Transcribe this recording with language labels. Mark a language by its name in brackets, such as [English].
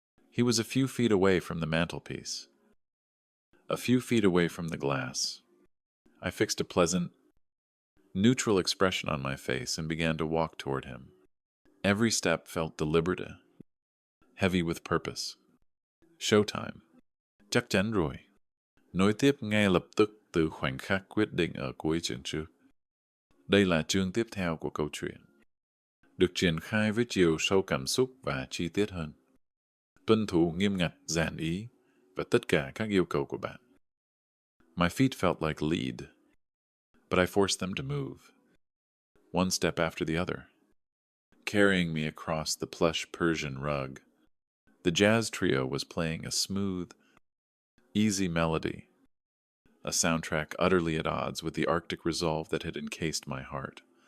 [English] He was a few feet away from the mantelpiece, a few feet away from the glass. I fixed a pleasant, neutral expression on my face and began to walk toward him. Every step felt deliberate, heavy with purpose. Showtime. [Vietnamese] Chắc chắn rồi. Nối tiếp ngay lập tức từ khoảnh khắc quyết định ở cuối chương trước. Đây là chương tiếp theo của câu chuyện, được triển khai với chiều sâu cảm xúc và chi tiết hơn. Tuân thủ nghiêm ngặt, giản ý và tất cả các yêu cầu của bạn. [English] My feet felt like lead, but I forced them to move, one step after the other, carrying me across the plush Persian rug. The jazz trio was playing a smooth, easy melody, a soundtrack utterly at odds with the Arctic resolve that had encased my heart.